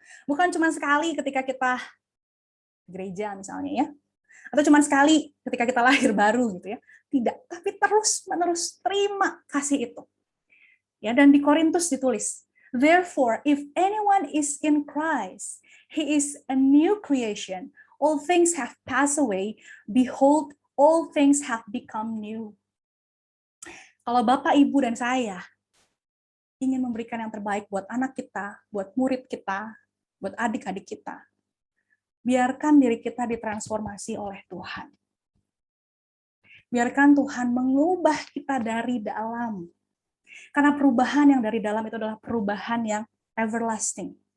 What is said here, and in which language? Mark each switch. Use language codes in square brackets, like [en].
[id] Bukan cuma sekali ketika kita gereja misalnya ya, atau cuma sekali ketika kita lahir baru gitu ya. Tidak, tapi terus-menerus terima kasih itu. Ya, dan di Korintus ditulis, [en] Therefore, if anyone is in Christ, he is a new creation. All things have passed away. Behold, all things have become new. [id] Kalau Bapak, Ibu, dan saya ingin memberikan yang terbaik buat anak kita, buat murid kita, buat adik-adik kita, biarkan diri kita ditransformasi oleh Tuhan. Biarkan Tuhan mengubah kita dari dalam. Karena perubahan yang dari dalam itu adalah perubahan yang everlasting.